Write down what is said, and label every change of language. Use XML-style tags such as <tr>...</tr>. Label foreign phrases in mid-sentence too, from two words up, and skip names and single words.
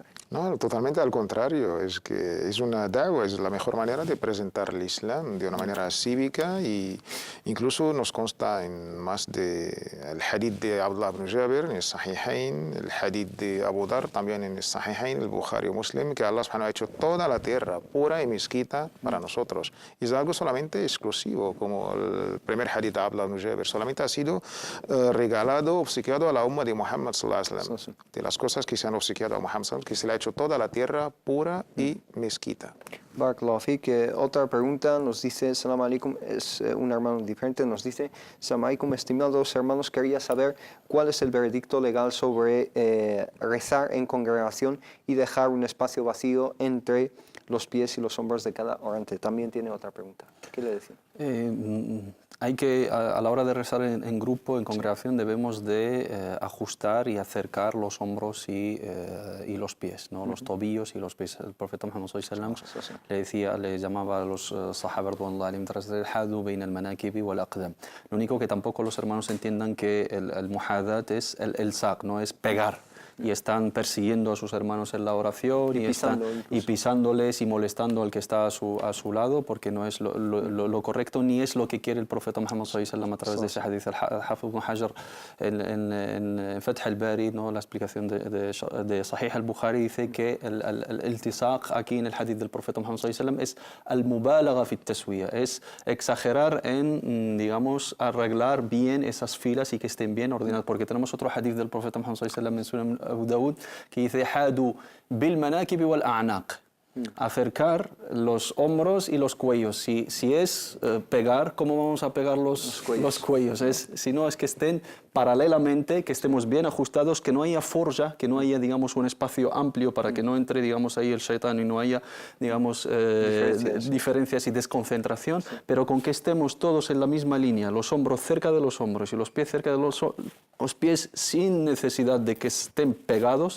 <es>No, totalmente al contrario, es que es una da'wa, es la mejor manera de presentar el Islam de una manera cívica, y incluso nos consta en más de el hadith de Abdullah ibn Jabir en el Sahihain, el hadith de Abu Dhar también en el Sahihain, el Bukhari o Muslim, que</es> <ar>الله سبحانه</ar> <es>ha hecho toda la tierra pura y mezquita para nosotros. Y es algo solamente exclusivo, como el primer hadith de Abdullah ibn Jabir, solamente ha sido regalado, obsequiado a la umma de Muhammad</es> <ar>صلى الله عليه وسلم.</ar> <es>De las cosas que se han obsequiado a Muhammad sallallahu, que se le ha hecho toda la tierra pura y mezquita.</es> <ar>بارك الله فيك.</ar> <es>Otra pregunta nos dice:</es> <ar>سلام عليكم,</ar> <es>es un hermano diferente, nos dice:</es> <ar>سلام عليكم,</ar> <es>estimados hermanos, quería saber cuál es el veredicto legal sobre rezar en congregación y dejar un espacio vacío entre los pies y los hombros de cada orante. También tiene otra pregunta. ¿Qué le decimos? Hay que, a la hora de rezar en grupo, en congregación, debemos de ajustar y acercar los hombros y los pies, ¿no? Los tobillos y los pies. El profeta Muhammad</es> <ar>صلى الله عليه وسلم</ar> <es>le llamaba a los sahaba</es> <ar>رضي الله عنهم,</ar> <es>lo único que tampoco los hermanos entiendan que el muhadat es el saq, no es pegar. Y están persiguiendo a sus hermanos en la oración y pisándoles y molestando al que está a su lado, porque no es lo correcto, ni es lo que quiere el profeta Muhammad</es> <ar>صلى الله عليه وسلم</ar> <es>a través de ese hadith. Al-Hafiz ibn Hajar en Fath al-Bari, ¿no? La explicación de Sahih al-Bukhari, dice que el iltisaq aquí en el hadith del profeta Muhammad</es> <ar>صلى الله عليه وسلم</ar> <es>es</es> <ar>المبالغة في التسوية,</ar> <es>es exagerar en, digamos, arreglar bien esas filas y que estén bien ordenadas, porque tenemos otro hadith del profeta Muhammad</es> <ar>صلى الله عليه وسلم</ar> <es>en Sunan Abu Dawud que dice:</es> <ar>حاذوا بالمناكب والأعناق,</ar> <es>acercar los hombros y los cuellos. Si es pegar, ¿cómo vamos a pegar los cuellos? Si no, es que estén paralelamente, que estemos bien ajustados, que no haya forja, que no haya, digamos, un espacio amplio para que no entre, digamos, ahí el shaitán y no haya, digamos, diferencias y desconcentración, pero con que estemos todos en la misma línea, los hombros cerca de los hombros y los pies cerca de los pies, sin necesidad de que estén pegados.</es>